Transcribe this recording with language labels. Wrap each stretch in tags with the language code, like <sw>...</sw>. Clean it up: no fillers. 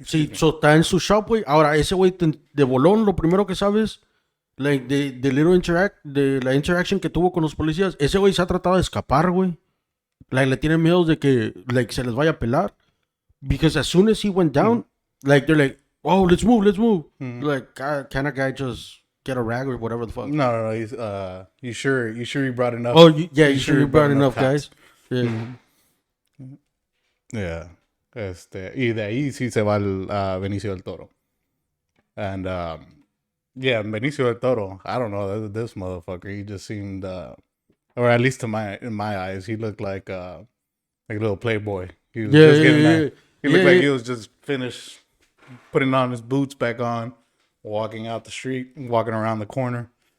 <es>Sí, so está en su shop, güey. Ahora, ese güey de bolón, lo primero que sabes, like, de la interaction que tuvo con los policías, ese güey se ha tratado de escapar, güey. Like, le tienen miedo de que, like, se les vaya a pelar.</es> <en>Because as soon as he went down, like, they're like, oh, let's move. Like, can a guy just get a rag or whatever the fuck? No. He's you sure you brought enough? Oh, you sure you brought enough guys? Yeah. Yeah.</en> <es>Y de ahí sí se va Benicio del Toro.</es> <en>And yeah, Benicio del Toro, I don't know, this motherfucker, he just seemed or at least in my eyes, he looked like a little playboy. He was just getting that. He looked like he was just finished putting on his boots back on, walking out the street, walking around the corner.</en>